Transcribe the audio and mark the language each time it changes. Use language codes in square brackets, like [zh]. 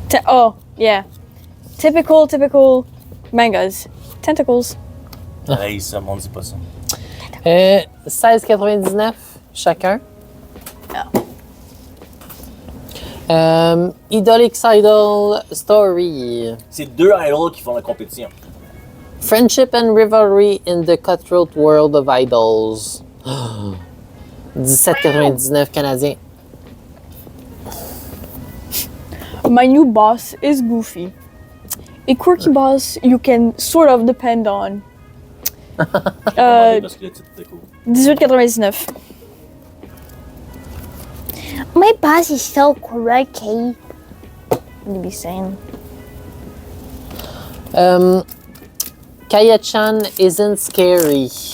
[en] Oh, yeah. Typical mangas. Tentacles. [fr] hey, ça, on dit pas ça. 16,99 chacun. [en] Idol X Idol Story. [fr] C'est 2 idols qui font la compétition. [en] Friendship and rivalry in the cutthroat world of idols. [fr] 17,99 canadiens. [en] My new boss is Goofy. A quirky boss you can sort of depend on. [fr] Parce que le titre était cool. 18,99. [en] My boss is so quirky. You be saying. Kaya-chan isn't scary.